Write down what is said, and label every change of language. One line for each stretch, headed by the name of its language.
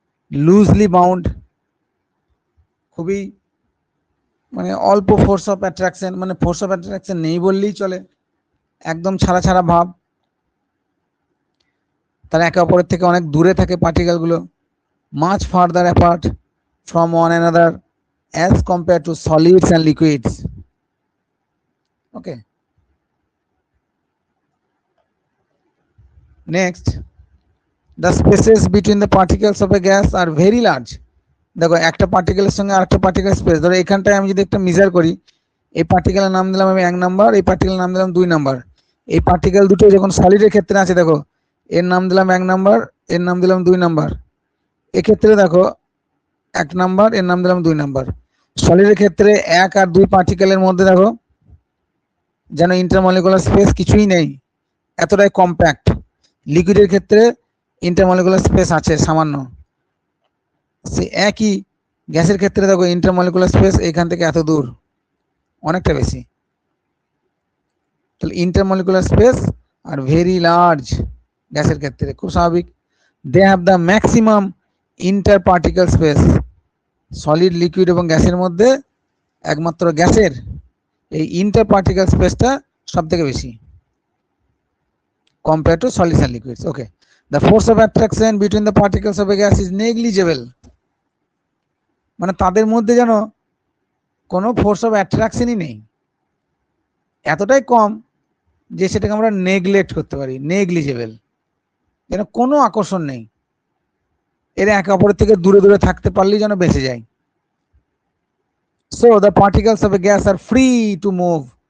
Bangla: Loosely bound, খুবই মানে অল্প ফোর্স অফ অ্যাট্রাকশন, মানে ফোর্স অফ অ্যাট্রাকশন নেই বললেই চলে, একদম ছাড়া ছাড়া ভাব। তারা একে অপরের থেকে অনেক দূরে থাকে পার্টিকেলগুলো।
English: Much farther apart from one another as compare to solids and liquids. Okay, next, the spaces between the particles of a gas are very large.
Bangla: দেখো একটা পার্টিকেলের সঙ্গে আরেকটা পার্টিকেল স্পেস, ধরো এখানটায় আমি যদি একটা মেজার করি, এই পার্টিকেলের নাম দিলাম আমি 1 নাম্বার, এই পার্টিকেলের নাম দিলাম 2 নাম্বার। এই পার্টিকেল দুটো যখন সলিডের ক্ষেত্রে আছে, দেখো এর নাম দিলাম 1 নাম্বার, এর নাম দিলাম 2 নাম্বার। এক্ষেত্রে দেখো 1 নাম্বার, এর নাম দিলাম 2 নাম্বার। সলিডের ক্ষেত্রে 1 আর 2 পার্টিকেলের মধ্যে দেখো যেন ইন্টারমলিকুলার স্পেস কিছুই নেই, এতটাই কম্প্যাক্ট। লিকুইডের ক্ষেত্রে ইন্টারমলিকুলার স্পেস আছে সামান্য। সে একই গ্যাসের ক্ষেত্রে দেখো ইন্টারমলিকুলার স্পেস এখান থেকে এত দূর, অনেকটা বেশি। তাহলে intermolecular space are very large গ্যাসের ক্ষেত্রে, খুব স্বাভাবিক।
English: They have the maximum inter particle space.
Bangla: Solid, liquid এবং গ্যাসের মধ্যে একমাত্র গ্যাসের এই ইন্টার পার্টিকেল স্পেসটা সব থেকে বেশি
English: compared to solids and liquids. Okay, the force of attraction between the particles of a gas is negligible.
Bangla: মানে তাদের মধ্যে যেন কোনো ফোর্স অফ অ্যাট্রাকশনই নেই, এতটাই কম যে সেটাকে আমরা নেগলেক্ট করতে পারি, নেগলিজেবল, যেন কোনো আকর্ষণ নেই। এরা একে অপরের থেকে দূরে দূরে থাকতে পারলেই যেন বেঁচে যায়।
English: So the particles of a gas are free to move.